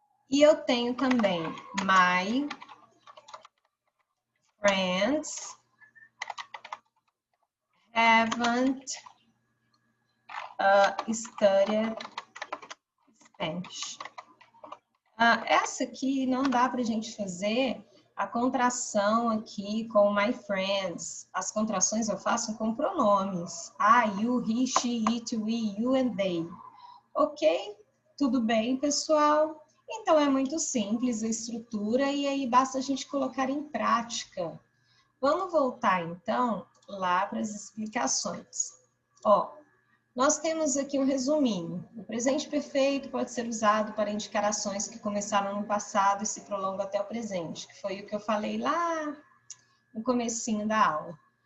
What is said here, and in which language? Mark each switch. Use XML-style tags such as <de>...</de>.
<pt>E eu tenho também</pt> <en>my friends haven't studied Spanish.</en> <pt>Essa aqui não dá para a gente fazer a contração aqui com my friends. As contrações eu faço com pronomes.</pt> <en>I, you, he, she, it, we, you and they.</en> <pt>Ok? Tudo bem, pessoal? Então, é muito simples a estrutura e aí basta a gente colocar em prática. Vamos voltar, então, lá para as explicações. Nós temos aqui um resuminho. O presente perfeito pode ser usado para indicar ações que começaram no passado e se prolongam até o presente, que foi o que eu falei lá no comecinho da aula.</pt>